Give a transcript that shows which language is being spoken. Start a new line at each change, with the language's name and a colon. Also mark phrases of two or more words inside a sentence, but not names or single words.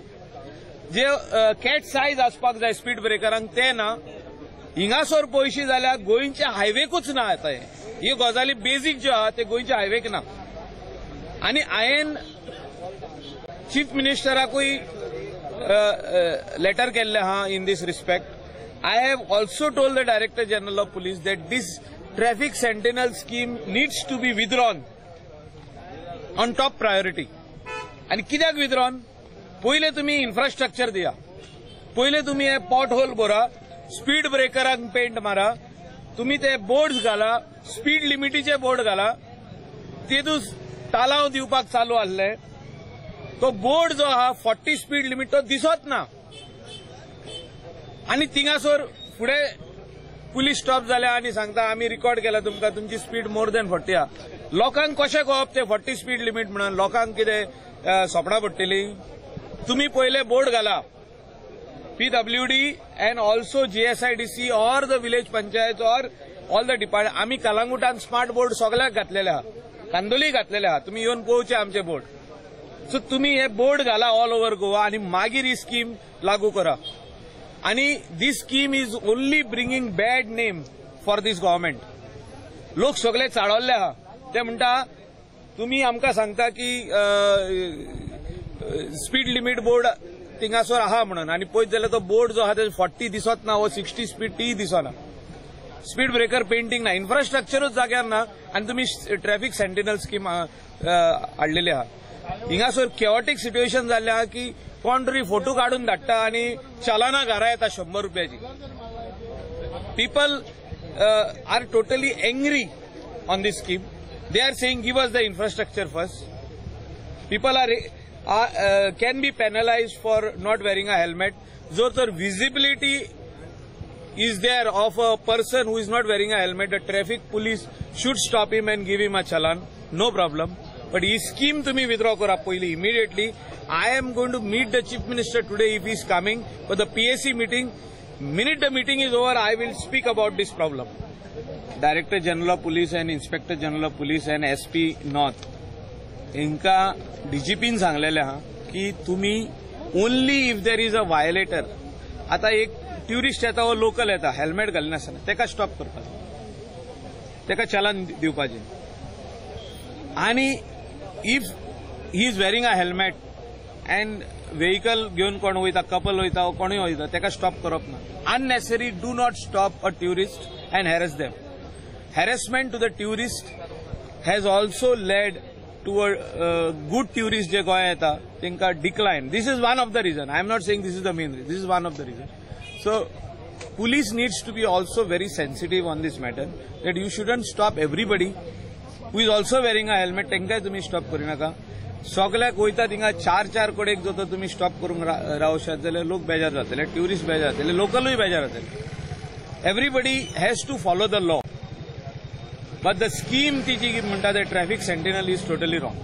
Konkani: जे कॅट सायज आसपाक जाय स्पीड ब्रेकरांक ते ना। हिंगासर पळयशी जाल्यार गोंयच्या हायवेकूच ना आता ही गजाली बेसिक ज्यो आहा ते गोंयच्या हायवेक ना। आनी हांवें चीफ मिनिस्टराकूय letter केल्ले आहा
English: in this respect. I have also told the Director General of Police that this traffic sentinel scheme needs to be withdrawn on top priority.
Konkani: आणि कित्याक withdrawn? पहिले तुम्ही इन्फ्रास्ट्रक्चर दिया, पहिले तुम्ही हे पॉट होल भरा, स्पीड ब्रेकरांक पेंट मारा, तुम्ही ते बोर्ड्स घाला, स्पीड लिमिटीचे बोर्ड घाला, तेतूच तालाव दिवपाक चालू आसले। तो बोर्ड जो आहा 40 स्पीड लिमिट तो दिसत ना, आणि थिंगासर फुडे पुलीस स्टॉप जाल्या आणि सांगता आम्ही रिकॉर्ड केला तुमकां, तुमची स्पीड
English: more than
Konkani: 40 आहा। लोकांक कशें कळप ते 40 स्पीड लिमिट म्हणून? लोकांक कितें सोपणा पडटली? तुम्ही पहिले बोर्ड घाला,
English: PWD and also GSIDC or the village panchayat or all the department.
Konkani: आम्ही कलंगुटान स्मार्ट बोर्ड सगळ्याक घातलेले आहा, कांदोली घातलेले आहा, तुम्ही येऊन पळोवचे आमचे बोर्ड। सो तुम्ही हे बोर्ड घाला
English: all over Goa
Konkani: आणि मागीर ही स्कीम लागू करा।
English: आणि this scheme is only bringing bad name for this government.
Konkani: लोक सगळे चाळवल्ले आहा, ते म्हणटा तुम्ही आमकां सांगता की
English: speed limit board
Konkani: थिंगासर आहा म्हणून, आणि पळयत जाल्यार तो बोर्ड जो आहा ते 40 दिसत ना, वो 60 स्पीड ती दिसना,
English: speed breaker painting
Konkani: ना, इन्फ्रास्ट्रक्चरच जाग्यार ना, आणि तुम्ही ट्रॅफिक सेंटिनल स्कीम हाडलेली आहा। हिंगासर
English: chaotic situation
Konkani: जाल्लें आहा की कोण तरी फोटो काढून धाडटा आणि चलाना घरा येता 100 रुपयाची।
English: people are totally angry on this scheme. They are saying give us the infrastructure first. People can be penalized for not wearing a helmet.
Konkani: जो तर
English: visibility is there of a person who is not wearing a helmet, the traffic police should stop him and give him a challan. No problem.
Konkani: बट ही स्कीम तुम्ही विथड्रॉ करा पयली इमिडिएटली.
English: I am going to meet the Chief Minister today if he is coming for the PSC meeting. Minute the meeting is over, I will speak about this problem. Director General of Police and Inspector General of Police and SP North
Hindi: इनका DGP ने
Konkani: सांगलेले हा की तुम्ही
English: only if there is a violator.
Konkani: आता एक टुरिस्ट येता वो लोकल येता हेल्मेट घालनासतना तेका स्टॉप करपाचो, तेका चलान दिवपाचें. आणि
English: if he is wearing a helmet and vehicle
Konkani: घेऊन कोण वयता, कपल वयता वा कोणूय वयता तेका स्टॉप करप ना.
English: unnecessary do not stop a tourist and harass them. harassment to the tourist has also led to a good tourist
Konkani: जे गोंया येता तांकां
English: डिक्लायन. This is one of the reason. I am not saying this is the main reason. this is one of the reason. सो police needs to be also very sensitive on this matter that you shouldn't stop everybody who is also wearing a helmet.
Konkani: तांकांय तुम्ही स्टॉप करू नका. सगळ्याक वयता थिंगा 4-4 कडेक जो तुम्ही स्टॉप करूंक रावशात जाल्यार लोक बेजार जातले, ट्युरिस्ट बेजार जातले, लोकलूय बेजार जातले.
English: everybody has to follow the law. but the scheme
Konkani: ती जी म्हणटा ते
English: traffic sentinel is totally wrong.